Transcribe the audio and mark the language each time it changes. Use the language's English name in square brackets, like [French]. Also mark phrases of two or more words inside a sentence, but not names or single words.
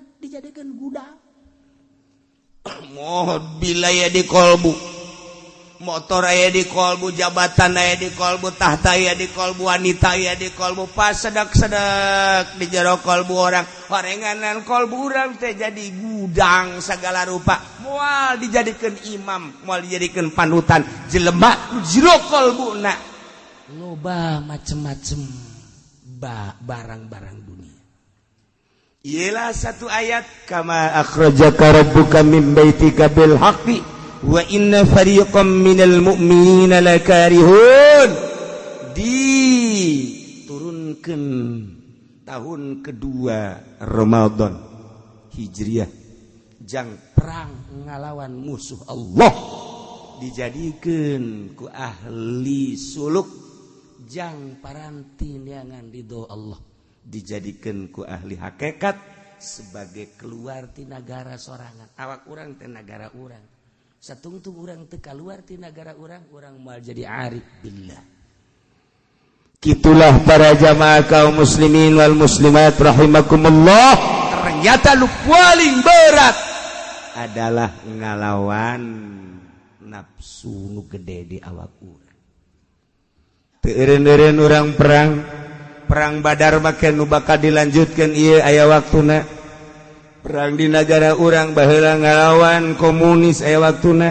[Sundanese] dijadikeun gudang moh bilaya di kolbu motor aya di kolbu, jabatan aya di kolbu, tahta aya di kolbu, wanita aya di kolbu, pas sedak-sedak di jero kolbu orang, horenganan kolbu orang teh jadi gudang segala rupa, moal dijadikan imam, moal dijadikan panutan, jelema jero kolbuna loba macem-macem barang-barang dunia. [Indonesian] Ialah satu ayat, [Arabic] كما أخرجك ربك من بيتك بالحق وإن فريقا من المؤمنين لكارهون, [Indonesian] diturunkan tahun kedua Ramadan Hijriah, [Sundanese] jang perang ngalawan musuh Allah, dijadikan ku ahli suluk, jang paranti neangan ridho Allah, dijadikan ku ahli hakikat sebagai keluar ti negara sorangan. Awak urang teh negara urang, satungtung urang teu kaluar ti negara urang moal jadi [Arabic] عارف بالله. [Indonesian] Kitulah para jamaah kaum [Arabic] المسلمين والمسلمات رحمكم الله, [Indonesian] ternyata lu paling berat adalah [Sundanese] ngalawan nafsu nu gede di awak urang. Teu eureun-eureun urang perang Badar make nu bakal dilanjutkeun ieu aya waktuna. Perang di negara urang baheula ngalawan komunis aya waktuna.